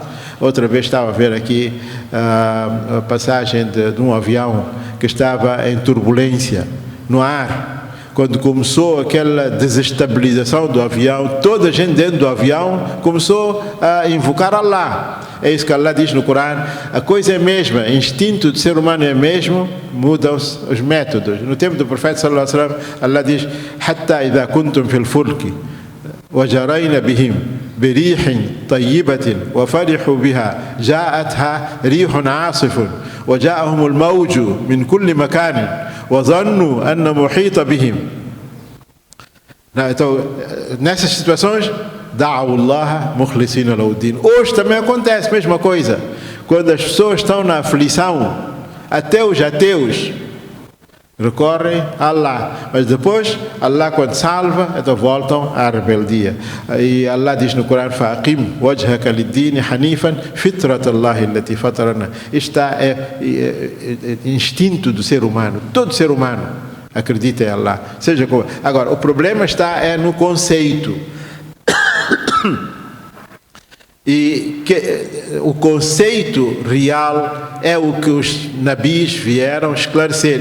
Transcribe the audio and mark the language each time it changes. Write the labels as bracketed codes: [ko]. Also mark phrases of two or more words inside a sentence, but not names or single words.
[pt] Outra vez estava a ver aqui a passagem de um avião que estava em turbulência no ar. Quando começou aquela desestabilização do avião, toda a gente dentro do avião começou a invocar Allah. É isso que Allah diz no Corão: a coisa é a mesma, instinto do ser humano é o mesmo, mudam-se os métodos. No tempo do profeta [ar] صلى الله عليه وسلم, [pt] Allah diz: [ar] حتى إذا كنتم في الفلك وجرين بهم بريح طيبة وفرحوا بها جاءتها ريح عاصف وجاءهم الموج من كل مكان وظنوا أن محيط بهم. [pt] Então, nessas situações, [ar] دعوا الله مخلصين له دين. [pt] Hoje também acontece a mesma coisa. Quando as pessoas estão na aflição, Até os ateus recorrem a Allah, mas depois Allah, quando salva, então voltam à rebeldia. E Allah diz no Corão: [ar] "فأقم وجهك للدين حنيفا فطرة الله التي فطرنا." [pt] Está instinto do ser humano. Todo ser humano acredita em Allah. Seja como. Agora, o problema está no conceito. E o conceito real é o que os nabis vieram esclarecer.